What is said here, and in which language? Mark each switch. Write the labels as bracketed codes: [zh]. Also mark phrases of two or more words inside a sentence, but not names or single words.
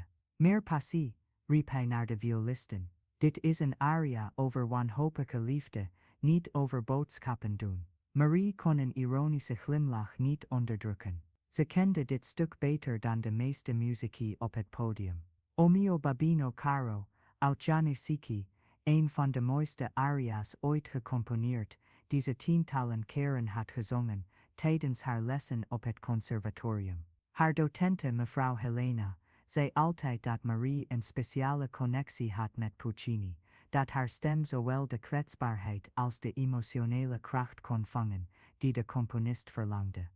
[nl] Meer passie, riep hij naar de violisten. Dit is een aria over wanhopige liefde, niet over boodschappen doen. Marie kon een ironische glimlach niet onderdrukken. Ze kende dit stuk beter dan de meeste muzici op het podium. O mio babino caro, uit Gianni Schicchi, een van de mooiste aria's ooit gecomponeerd, die ze tientallen keren had gezongen, tijdens haar lessen op het conservatorium. Haar docente mevrouw Helena zei altijd dat Marie een speciale connectie had met Puccini, dat haar stem zowel de kwetsbaarheid als de emotionele kracht kon vangen, die de componist verlangde.